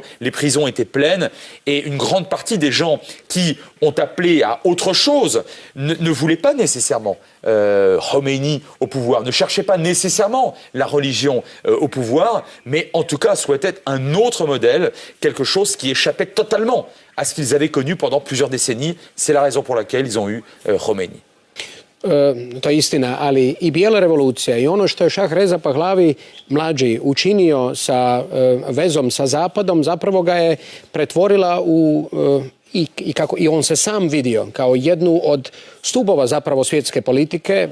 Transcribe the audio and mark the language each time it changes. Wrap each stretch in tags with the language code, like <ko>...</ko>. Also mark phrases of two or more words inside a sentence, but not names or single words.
<fr>Les prisons étaient pleines. Et une grande partie des gens qui ont appelé à autre chose ne voulaient pas nécessairement Khomeini au pouvoir, ne cherchaient pas nécessairement la religion au pouvoir, mais en tout cas souhaitaient un autre modèle, quelque chose qui échappait totalement à ce qu'ils avaient connu pendant plusieurs décennies. C'est la raison pour laquelle ils ont eu Khomeini.</fr> <hr>To je istina, ali i bijela revolucija i ono što je Šah Reza Pahlavi mlađi učinio sa vezom sa Zapadom, zapravo ga je pretvorila u i on se sam vidio kao jednu od stubova zapravo svjetske politike.</hr>